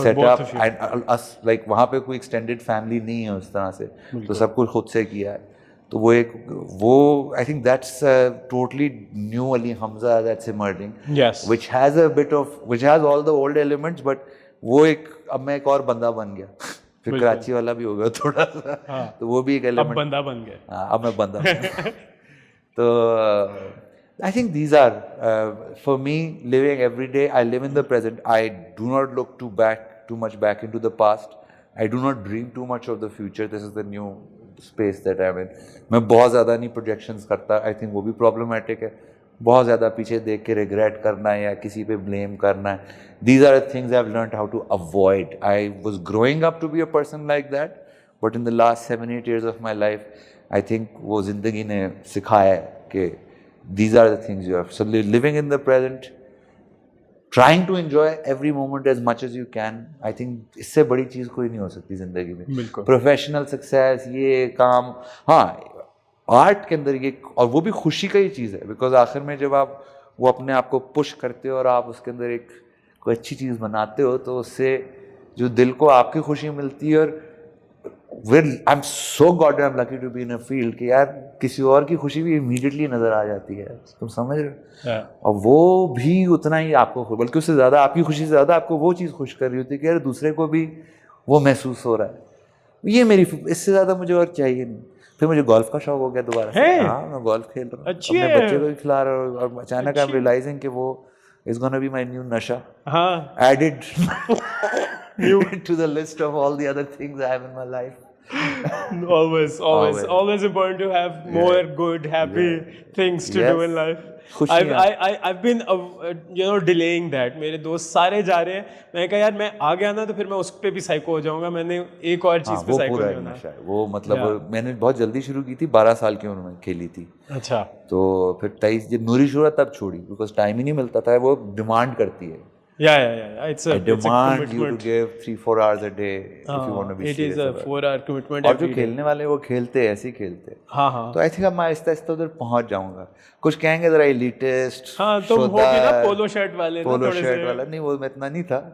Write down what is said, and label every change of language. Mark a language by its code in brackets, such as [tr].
[ur] And اس like وہاں پہ کوئی ایکسٹینڈیڈ فیملی نہیں ہے اس طرح سے تو سب کچھ خود سے کیا ہے. تو وہ [en] I think that's totally new Ali Hamza that's emerging which has a bit of which has all the old elements [ur] but وہ ایک اب میں ایک اور بندہ بن گیا پھر کراچی والا بھی ہو گیا تھوڑا سا تو وہ بھی ایک ایلیمنٹ بندہ بن گیا. ہاں اب میں بندہ تو [en] I think these are for me living every day. I live in the present. I do not look too much back into the past. I do not dream too much of the future. This is the new space that I'm in. [ur] میں بہت زیادہ نہیں projections کرتا. I think وہ بھی problematic ہے. بہت زیادہ پیچھے دیکھ کے regret کرنا ہے یا کسی پہ blame کرنا ہے. [en] These are the things I've learned how to avoid. I was growing up to be a person like that, but in the last 7-8 years of my life, I think [ur] وہ زندگی نے سکھایا ہے کہ [en] these are the things you have. So living in the present, trying to enjoy every moment as much as you can. [ur] I think اس سے بڑی چیز کوئی نہیں ہو سکتی زندگی میں. پروفیشنل سکسیس یہ کام ہاں آرٹ کے اندر یہ اور وہ بھی خوشی کا ہی چیز ہے بیکاز آخر میں جب آپ وہ اپنے آپ کو پش کرتے ہو اور آپ اس کے اندر ایک کوئی اچھی چیز بناتے ہو تو اس سے جو دل کو آپ کی خوشی ملتی ہے اور [en] I'm so goddamn lucky to be in a field [ur] کہ یار کسی اور کی خوشی بھی immediately نظر آ جاتی ہے. تم سمجھ رہے ہو اور وہ بھی اتنا ہی آپ کو بلکہ اس سے زیادہ آپ کی خوشی سے زیادہ آپ کو وہ چیز خوش کر رہی ہوتی ہے کہ یار دوسرے کو بھی وہ محسوس ہو رہا ہے. یہ میری اس سے زیادہ مجھے اور چاہیے نہیں. پھر مجھے گولف کا شوق ہو گیا دوبارہ سے. ہاں میں گولف کھیل رہا ہوں اپنے بچے کو بھی کھلا رہا ہوں اور اچانک [en] I'm realizing [ur] کہ وہ [en] is gonna be my new [ur] nasha [en] added to the list of all the other things I have in my life. always important to have more good happy things to do in life. I've been delaying that. [ur] میرے دوست سارے جا رہے ہیں میں کہا یار میں آ گیا نا تو پھر میں اس پہ بھی سائیکو ہو جاؤں گا. میں نے ایک اور چیز پہ سائیکو نہیں ہونا. وہ مطلب میں نے بہت جلدی شروع کی تھی 12 سال کی عمر میں کھیلی تھی. اچھا تو پھر 23 جب نوری شروع تب چھوڑی بیکاز ٹائم ہی نہیں ملتا تھا. وہ ڈیمانڈ کرتی ہے. [en] It's a demand you to give 3-4 hours a day if you want to be serious. It is a 4-hour commitment. [ur] اور جو کھیلنے والے وہ کھیلتے ایسے ہی کھیلتے. تو آئی تھنک اب میں آہستہ آہستہ ادھر پہنچ جاؤں گا. کچھ کہیں گے ذرا ایلیٹسٹ تم ہو گے نا پولو شرٹ والے. پولو شرٹ والا نہیں وہ میں اتنا نہیں تھا.